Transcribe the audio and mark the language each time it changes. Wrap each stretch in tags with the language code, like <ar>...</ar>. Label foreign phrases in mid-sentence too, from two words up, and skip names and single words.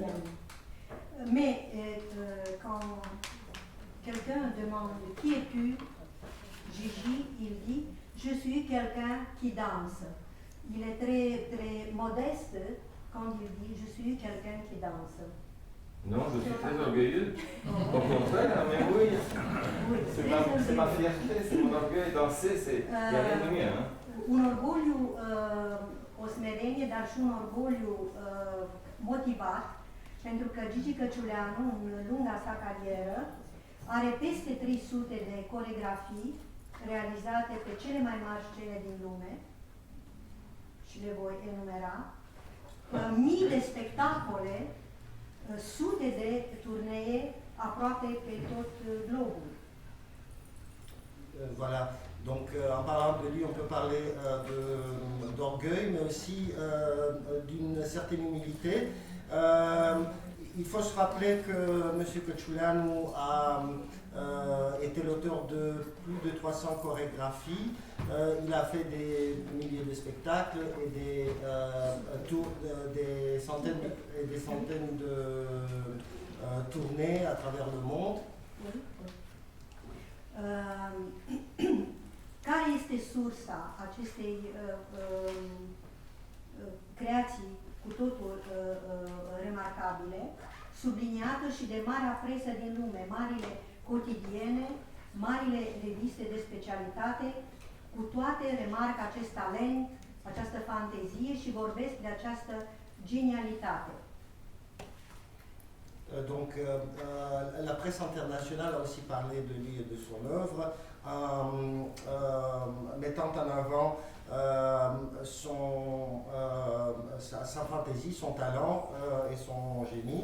<fr>Mais quand quelqu'un demande qui es-tu, Gigi, il dit, je suis quelqu'un qui danse. Il est très, très modeste quand il dit, je suis quelqu'un qui danse. Non, je suis très orgueilleux. Au contraire, mais oui. C'est ma fierté, c'est mon orgueil. Danser, il n'y a rien de mieux. Hein.</fr> <ro>Un orgoliu, o smerenie, dar și un orgoliu motivat, pentru că Gigi Căciuleanu, în lunga sa carieră, are peste 300 de coregrafii realizate pe cele mai mari scene din lume, și le voi enumera, mii de spectacole, sute de turnee aproape pe tot globul.</ro> <fr>Voilà, donc en parlant de lui, on peut parler d'orgueil, mais aussi d'une certaine humilité. Il faut se rappeler que M. Căciuleanu a été l'auteur de plus de 300 chorégraphies. Il a fait des milliers de spectacles et des centaines de tournées à travers le monde.</fr> <ro>Care este sursa acestei creații cu totul remarcabile, subliniată și de marea presă din lume, marile cotidiene, marile reviste de specialitate, cu toate remarcă acest talent, această fantezie și vorbesc de această genialitate.</ro> <fr>Donc la presse internationale a aussi parlé de lui et de son œuvre, mettant en avant sa fantaisie, son talent et son génie.</fr>